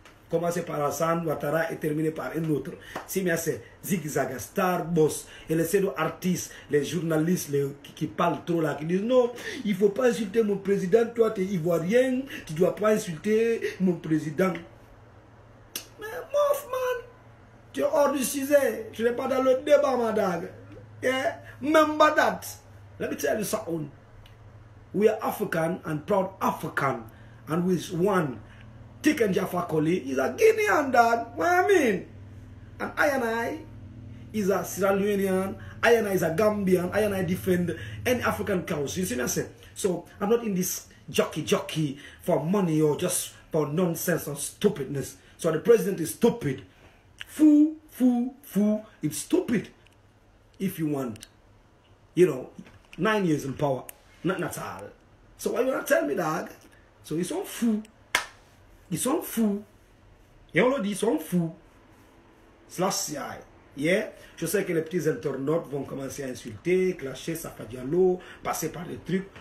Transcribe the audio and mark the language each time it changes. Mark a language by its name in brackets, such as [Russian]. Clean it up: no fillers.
[French] Commencer par Hassan Ouattara et terminer par un autre. Si mais c'est Zigzag, Star Boss et les pseudo-artistes, les journalistes qui parlent trop là, qui disent non, il ne faut pas insulter mon président, toi tu es ivoirien, tu ne dois pas insulter mon président. Mais Moffman, tu es hors du sujet, je n'ai pas dans le débat, madame. [English] Yeah? Remember that. Let me tell you something. We are African and proud African, and with one. Tiken Jaffa Koli is a Guinean dad. What I mean? And I is a Sierra Leonean. I is a Gambian. I defend any African cause. You see what I say? So I'm not in this jockey for money or just for nonsense or stupidness. So the president is stupid. Fool. It's stupid. If you want, 9 years in power, not all. So why you not tell me that? [French] So ils sont fous. Ils sont fous. Et on le dit, ils sont fous. Slash yeah. Je sais que les petits internautes vont commencer à insulter, clasher Safa Diallo, passer par des trucs.